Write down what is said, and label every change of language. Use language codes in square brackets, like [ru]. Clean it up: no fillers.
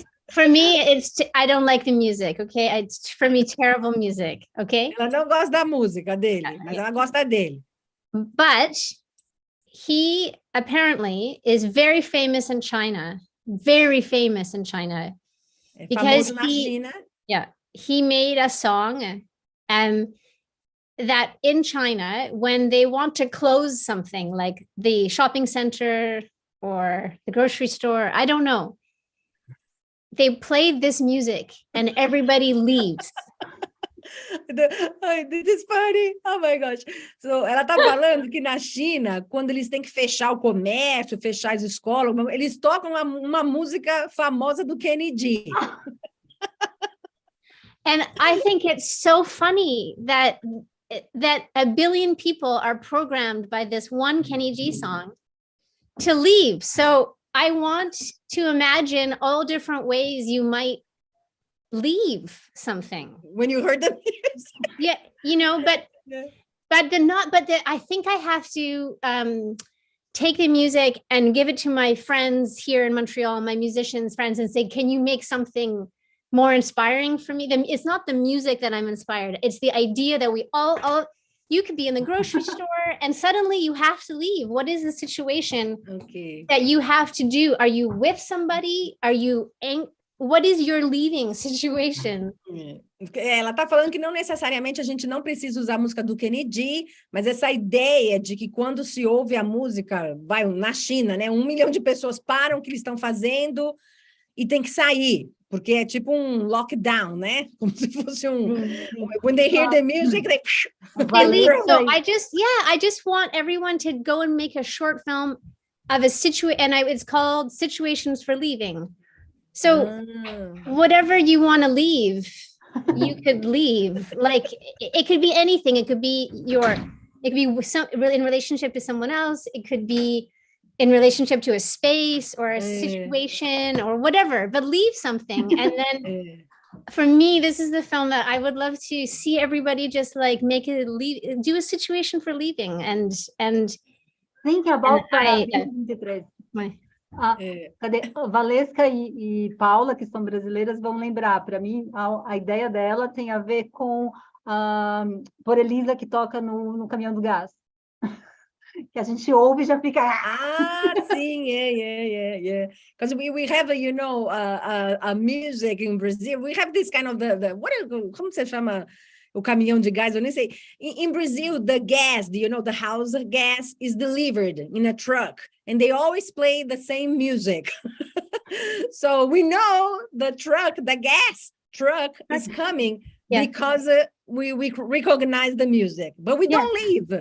[en] For me, I don't like the music, okay? It's for me terrible music, okay? [pt] Ela não gosta da música dele, mas ela gosta dele. [en] But he apparently is very famous in China, very famous in China. Because [pt] famoso na China. [en] Yeah, he made a song that in China, when they want to close something like the shopping center or the grocery store, I don't know, they played this music and everybody leaves. This is funny. Oh my gosh. [pt] So, ela tá falando que na China, quando eles têm que fechar o comércio, fechar as escolas, eles tocam uma música famosa do Kenny G. [en] And I think it's so funny that 1 billion people are programmed by this one Kenny G song to leave. So I want to imagine all different ways you might leave something. When you heard the music. Yeah, you know, but I think I have to take the music and give it to my friends here in Montreal, my musicians friends, and say, can you make something more inspiring for me? It's not the music that I'm inspired. It's the idea that we all you could be in the grocery store and suddenly you have to leave. What is the situation that you have to do? Are you with somebody? Are you what is your leaving situation? [pt] Ela está falando que não necessariamente a gente não precisa usar a música do Kenny G, mas essa ideia de que quando se ouve a música, vai na China, né? 1 milhão de pessoas param o que eles estão fazendo e tem que sair, porque é tipo um lockdown, né? Como se fosse [en] when they hear the music, they leave. So I just want everyone to go and make a short film of a situation, and it's called Situations for Leaving. So whatever you want to leave, you could leave. Like it could be anything. It could be in relationship to someone else. It could be in relationship to a space or a situation or whatever, but leave something. And then for me, this is the film that I would love to see everybody just like make it do a situation for leaving and think about 2023. [pt] Cadê? Valesca e Paula, que são brasileiras, vão lembrar. Para mim, a ideia dela tem a ver com por Elisa, que toca no caminhão do gás. Que a gente ouve e já fica... [en] sim, yeah. Because we have, a music in Brazil. We have this kind of [pt] como se chama o caminhão de gás? Eu nem sei. [en] In Brazil, the gas, the house gas is delivered in a truck, and they always play the same music. So we know the gas truck is coming because we recognize the music, but we don't leave.